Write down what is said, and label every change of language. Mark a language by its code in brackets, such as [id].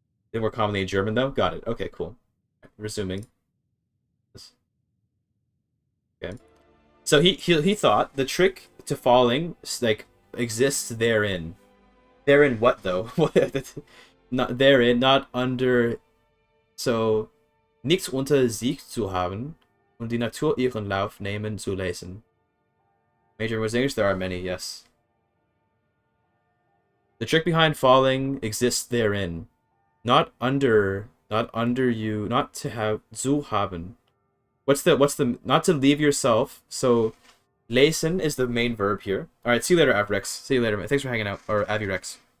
[en] They're more commonly in German though. Got it. Okay, cool. Resuming. Okay. So he thought the trick to falling like exists therein. Therein what though? Not therein, not under. [de] So nichts unter sich zu haben und die Natur ihren Lauf nehmen zu lassen. [en] Major words in English, there are many, yes. The trick behind falling exists therein. Not under you, not to have zu haben. What's the not to leave yourself? So lassen is the main verb here. Alright, see you later, Avrex. See you later. Thanks for hanging out. Or Avirex.